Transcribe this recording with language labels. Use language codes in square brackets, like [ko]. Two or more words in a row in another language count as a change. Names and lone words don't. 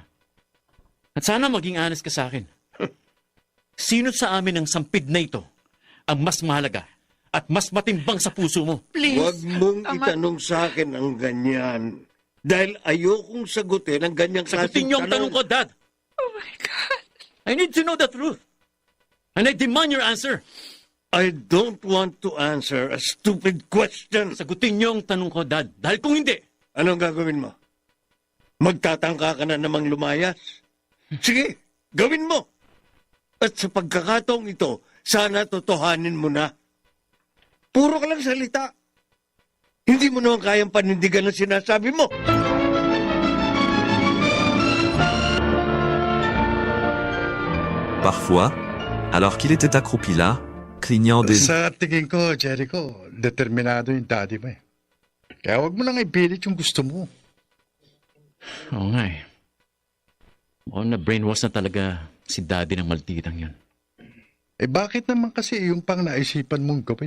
[tl] At sana maging honest ka sa akin. Sino sa amin ang sampid na ito ang mas mahalaga at mas matimbang sa puso mo? [en] Please. [tl] Huwag mong itanong sa akin ang ganyan. Dahil ayokong sagutin ang ganyang Sagutin niyo ang tanong ko, Dad. [en] Oh my God. I need to know the truth. And I demand your answer. I don't want to answer a stupid question. [tl] Sagutin niyo ang tanong ko, Dad. Dahil kung hindi, Anong gagawin mo? Magtatangka ka na namang lumayas? Sige, gawin mo. At sa pagkakataong ito, sana totohanin mo na. Puro ka lang salita. Hindi mo naman kayang panindigan ang sinasabi mo. [fr] Parfois, alors qu'il était accroupi là, clignant des... [tl] Sa tingin ko, Jericho, determinado yung daddy mo eh. Kaya huwag mo nang ipilit yung gusto mo. oo nga eh. Mukhang na brainwash na talaga si Daddy ng malditang yan. Eh bakit naman kasi yung pang naisipan mong gawin?